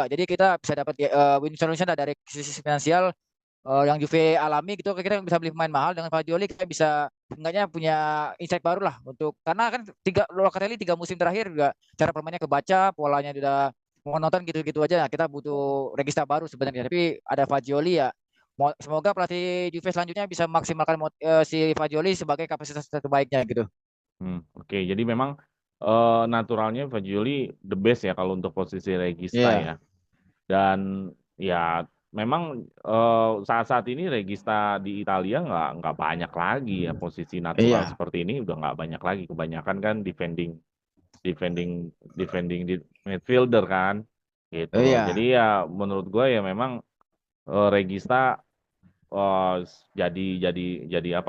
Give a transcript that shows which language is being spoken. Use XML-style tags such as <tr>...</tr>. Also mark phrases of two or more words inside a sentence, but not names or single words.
<id>Jadi kita bisa dapat</id> <en>win solution</en> <id>lah dari sisi finansial yang Juve alami gitu kita bisa beli pemain mahal dengan Fagioli kita bisa enggaknya punya insight baru lah untuk karena kan Locatelli 3 musim terakhir juga cara permainnya kebaca polanya udah monoton gitu-gitu aja. Nah, kita butuh regista baru sebenarnya tapi ada Fagioli ya semoga pelatih Juve selanjutnya bisa maksimalkan si Fagioli sebagai kapasitas terbaiknya gitu. Oke, jadi memang naturalnya Fagioli</id> <en>the best</en> <id>ya kalau untuk posisi regista Iya. ya. Dan ya memang saat-saat ini regista di Italia nggak banyak lagi ya posisi natural Iya. seperti ini udah nggak banyak lagi. Kebanyakan kan</id> <en>defending defending defending</en> <id>di midfielder kan gitu loh. Jadi Iya. ya menurut gue ya memang regista eh, jadi apa?</id>